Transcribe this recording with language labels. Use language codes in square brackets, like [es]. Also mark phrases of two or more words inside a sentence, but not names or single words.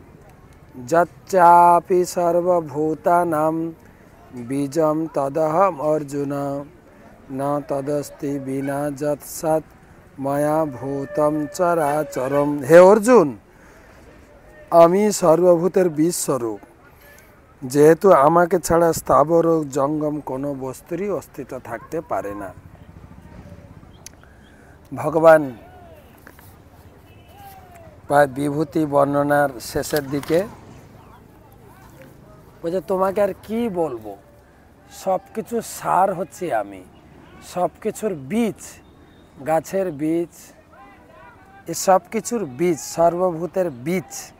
[sa] यच्चापि सर्वभूतानां बीजं तदहम अर्जुन न तदस्ति विना यत्सत् मया भूतम चराचरम। [bn] হে অর্জুন, আমি সর্বভূতের বীজ স্বরূপ, যেহেতু আমাকে ছাড়া स्थावर ও জঙ্গম কোনো বস্তুরই অস্তিত্ব থাকতে পারে না। ভগবান প্রায় বিভূতি বর্ণনার শেষের দিকে বলছে তোমাকে আর কি বলবো, সব কিছুর সার হচ্ছে আমি, সব কিছুর বীজ, গাছের বীজ, এ সব কিছুর বীজ, সর্বভূতের বীজ।